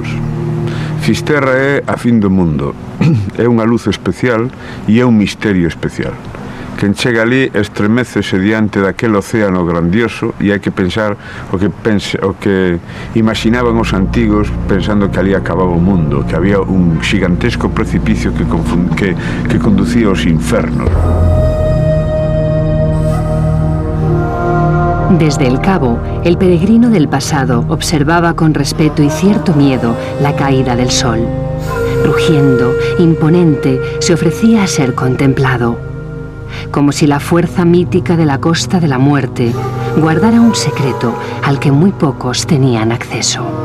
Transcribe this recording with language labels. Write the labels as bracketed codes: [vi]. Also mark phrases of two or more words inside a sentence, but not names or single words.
[gl] Fisterra é a fin do mundo. É unha luz especial e é un misterio especial. Quen chega ali estremecese diante daquel océano grandioso e hai que pensar o que imaginaban os antigos pensando que ali acababa o mundo, que había un xigantesco precipicio que conducía aos infernos. [es] Desde el cabo, el peregrino del pasado observaba con respeto y cierto miedo la caída del sol. Rugiendo, imponente, se ofrecía a ser contemplado, como si la fuerza mítica de la costa de la muerte guardara un secreto al que muy pocos tenían acceso.